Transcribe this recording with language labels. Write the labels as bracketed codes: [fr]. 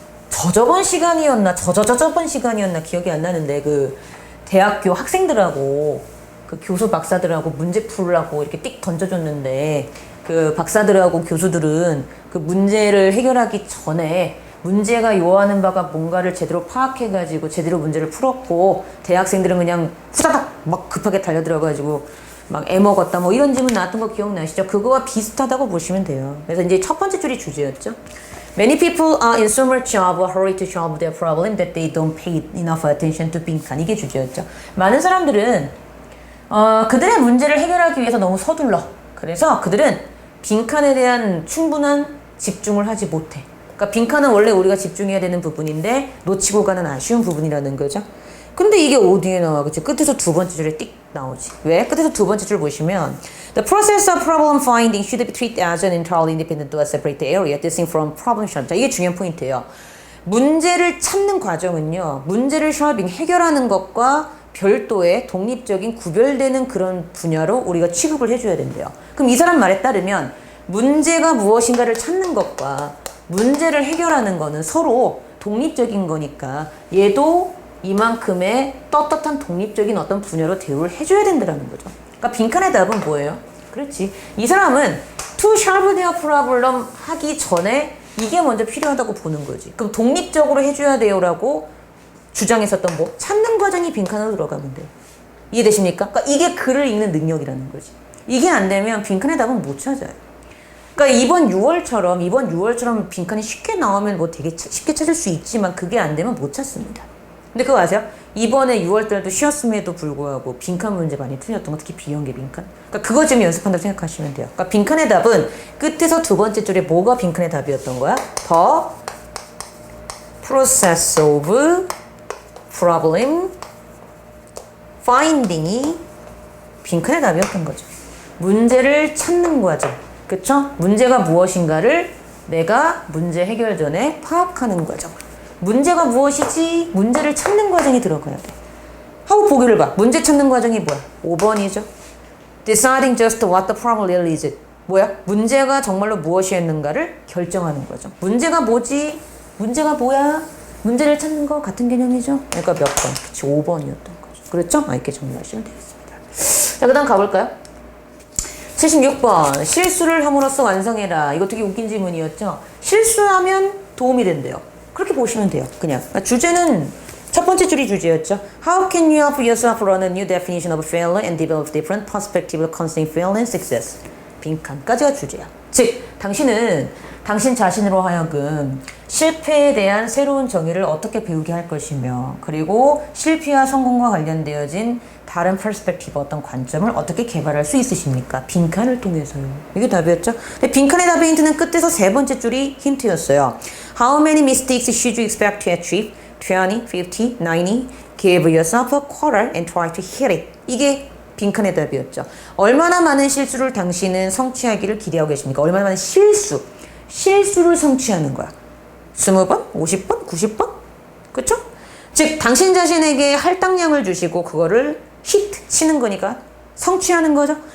[ko] 저저번 시간이었나, 저저저번 시간이었나 기억이 안 나는데, 대학교 학생들하고, 교수 박사들하고 문제 풀라고 이렇게 띡 던져줬는데, 박사들하고 교수들은 그 문제를 해결하기 전에 문제가 요하는 바가 뭔가를 제대로 파악해가지고 제대로 문제를 풀었고, 대학생들은 그냥 후다닥 막 급하게 달려들어가지고, 막 애먹었다 뭐 이런 질문 나왔던 거 기억나시죠? 그거와 비슷하다고 보시면 돼요. 그래서 이제 첫 번째 줄이 주제였죠. [en] Many people are in so much of a hurry to solve their problem that they don't pay enough attention to 빈칸. [ko] 이게 주제였죠. 많은 사람들은 그들의 문제를 해결하기 위해서 너무 서둘러. 그래서 그들은 빈칸에 대한 충분한 집중을 하지 못해. 그러니까 빈칸은 원래 우리가 집중해야 되는 부분인데 놓치고 가는 아쉬운 부분이라는 거죠. 근데 이게 어디에 나와? 그치? 끝에서 두 번째 줄에 띡 나오지. 왜? 끝에서 두 번째 줄 보시면 [en] The process of problem finding should be treated as an entirely independent or separate area distinct from problem solving. [ko] 자, 이게 중요한 포인트예요. 문제를 찾는 과정은요. 문제를 solving, 해결하는 것과 별도의 독립적인 구별되는 그런 분야로 우리가 취급을 해줘야 된대요. 그럼 이 사람 말에 따르면 문제가 무엇인가를 찾는 것과 문제를 해결하는 거는 서로 독립적인 거니까 얘도 이만큼의 떳떳한 독립적인 어떤 분야로 대우를 해줘야 된다는 거죠. 그러니까 빈칸의 답은 뭐예요? 그렇지. 이 사람은 [en] to solve their problem [ko] 하기 전에 이게 먼저 필요하다고 보는 거지. 그럼 독립적으로 해줘야 돼요라고 주장했었던 뭐 찾는 과정이 빈칸으로 들어가면 돼요. 이해되십니까? 그러니까 이게 글을 읽는 능력이라는 거지. 이게 안 되면 빈칸의 답은 못 찾아요. 그러니까 이번 6월처럼 빈칸이 쉽게 나오면 뭐 되게 쉽게 찾을 수 있지만 그게 안 되면 못 찾습니다. 근데 그거 아세요? 이번에 6월달도 쉬었음에도 불구하고 빈칸 문제 많이 틀렸던 거, 특히 비연계 빈칸. 그러니까 그거 좀 연습한다고 생각하시면 돼요. 그러니까 빈칸의 답은 끝에서 두 번째 줄에 뭐가 빈칸의 답이었던 거야? [en] The process of problem finding이 [ko] 빈칸의 답이었던 거죠. 문제를 찾는 과정. 그쵸? 문제가 무엇인가를 내가 문제 해결 전에 파악하는 과정. 문제가 무엇이지? 문제를 찾는 과정이 들어가야 돼. 하고 보기를 봐. 문제 찾는 과정이 뭐야? 5번이죠. [en] Deciding just what the problem really is. [ko] 뭐야? 문제가 정말로 무엇이었는가를 결정하는 거죠. 문제가 뭐지? 문제가 뭐야? 문제를 찾는 거 같은 개념이죠. 그러니까 몇 번? 그치, 5번이었던 거죠. 그렇죠? 이렇게 정리하시면 되겠습니다. 자, 그 다음 가볼까요? 76번. 실수를 함으로써 완성해라. 이거 되게 웃긴 질문이었죠. 실수하면 도움이 된대요. 그렇게 보시면 돼요. 그냥. 그러니까 주제는 첫 번째 줄이 주제였죠. [en] How can you help yourself run a new definition of failure and develop different perspective concerning failure and success? [ko] 빈칸까지가 주제야. 즉, 당신은 당신 자신으로 하여금 실패에 대한 새로운 정의를 어떻게 배우게 할 것이며 그리고 실패와 성공과 관련되어진 다른 퍼스펙티브 어떤 관점을 어떻게 개발할 수 있으십니까? 빈칸을 통해서요. 이게 답이었죠. 근데 빈칸의 답의 힌트는 끝에서 세 번째 줄이 힌트였어요. [en] How many mistakes should you expect to achieve? 20, 50, 90. Give yourself a quarter and try to hit it. [ko] 이게 빈칸의 답이었죠. 얼마나 많은 실수를 당신은 성취하기를 기대하고 계십니까? 얼마나 많은 실수를 성취하는 거야. 20번? 50번? 90번? 그쵸? 즉 당신 자신에게 할당량을 주시고 그거를 히트 치는 거니까 성취하는 거죠.